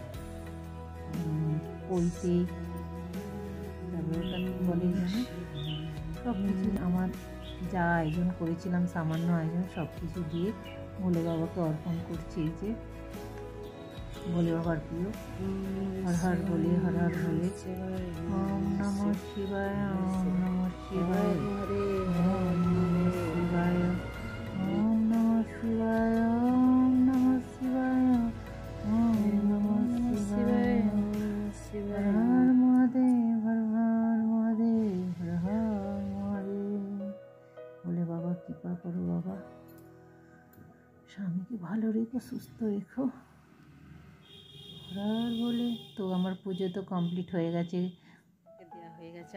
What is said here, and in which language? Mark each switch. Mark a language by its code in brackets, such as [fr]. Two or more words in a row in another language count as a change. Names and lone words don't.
[bn] পইতে, তারপরে ওটা বলে সব কিছু আমার যা আয়োজন করেছিলাম, সামান্য আয়োজন, সব কিছু দিয়ে ভোলে বাবাকে অর্পণ করছি। এই যে ভোলে বাবার প্রিয়, [hi] हर हर भोले, हर हर भोले, [sa] ॐ नमः शिवाय, ॐ नमः शिवाय, ॐ नमः शिवाय, ॐ नमः शिवाय, ॐ नमः शिवाय, ॐ नमः शिवाय, [hi] हर हर महादेव, हर हर महादेव, हर हर महादेव। [bn] ভোলে বাবা কৃপা করো বাবা, স্বামীকে ভালো রেখো, সুস্থ রেখো, বলে। তো আমার পুজো তো কমপ্লিট হয়ে গেছে, দেওয়া হয়ে গেছে।